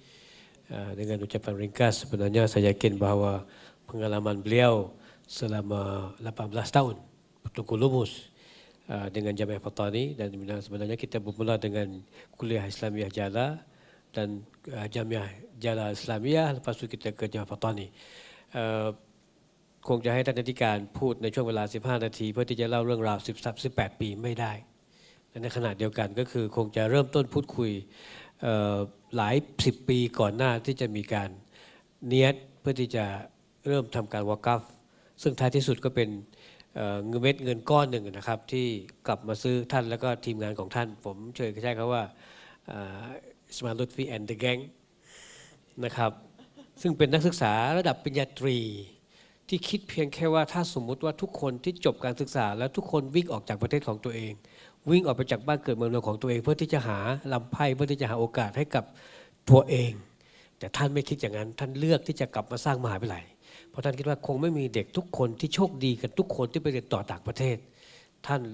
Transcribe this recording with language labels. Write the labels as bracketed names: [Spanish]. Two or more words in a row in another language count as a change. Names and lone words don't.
[Malay] Dengan ucapan ringkas, sebenarnya saya yakin bahawa pengalaman beliau selama 18 tahun bertungku lumus dengan Jamiah Fatani, dan sebenarnya kita bermula dengan kuliah Islamiah Jala dan Jamiah Jala Islamiyah, lepas tu kita ke Jamiah Fatani. [Thai] คงจะให้ท่านอธิการพูดในช่วงเวลา15นาทีเพื่อที่จะเล่าเรื่องราว18ปีไม่ได้ในขณะเดียวกันก็คือคงจะเริ่มต้นพูดคุยหลาย10ปีก่อนหน้าที่จะมีการเนียดเพื่อที่จะเริ่มทำการวากัฟซึ่งท้ายที่สุดก็เป็นเม็ดเงินก้อนหนึ่งนะครับที่กลับมาซื้อท่านแล้วก็ทีมงานของท่านผมเชิญใช้คำว่า Ismail Lutfi and the Gang นะครับซึ่งเป็นนักศึกษาระดับปริญญาตรีที่คิดเพียงแค่ว่าถ้าสมมุติว่าทุกคนที่จบการศึกษาแล้วทุกคนวิ่งออกจากประเทศของตัวเองวิ่งออกไปจากบ้านเกิดเมืองนอนของตัวเองเพื่อที่จะหาลำไพ่เพื่อที่จะหาโอกาสให้กับตัวเองแต่ท่านไม่คิดอย่างนั้นท่านเลือกที่จะกลับมาสร้างมหาวิทยาลัยเพราะท่านคิดว่าคงไม่มีเด็กทุกคนที่โชคดีกันทุกคนที่ไปเรียนต่อต่างประเทศท่าน